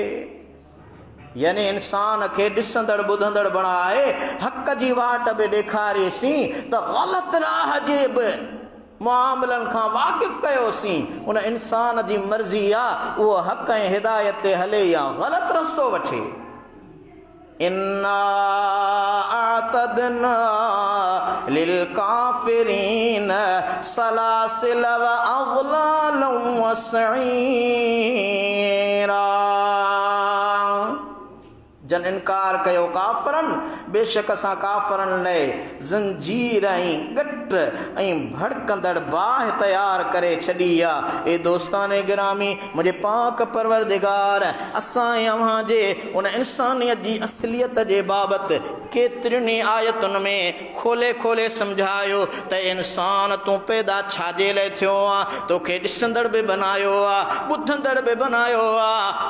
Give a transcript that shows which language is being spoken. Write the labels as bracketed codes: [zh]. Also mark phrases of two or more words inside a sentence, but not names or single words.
[sd] यानी इंसान खे ॾिसंदड़ ॿुधंदड़ बणाए हक़ जी वाट बि ॾेखारियोसीं त ग़लति राह जे बि मुआमलनि खां वाक़िफ़ कयोसीं। उन इंसान जी मर्ज़ी आहे उहो हक़ ऐं हिदायत ते हले या ग़लति रस्तो वठे। [ar] إنا أعتدنا للكافرين سلاسل وأغلالا وسعيرا. [sd] जन इनकार कयो काफ़रन, बेशक असां काफ़रन लाइ ज़ंजीर ऐं विकट ऐं भड़कंदड़ बाह तैयार करे छॾी आहे। ए दोस्ताने गिरामी, मुंहिंजे पाक परवरदिगार असां अव्हां जे उन इंसानियत जी असलियत जे बाबति केतिरियुनि आयतुनि में खोले खोले सम्झायो त इंसान तूं पैदा छाजे लाइ थियो आहे, तोखे ॾिसंदड़ बि बनायो आहे, ॿुधंदड़ बि बनायो आहे।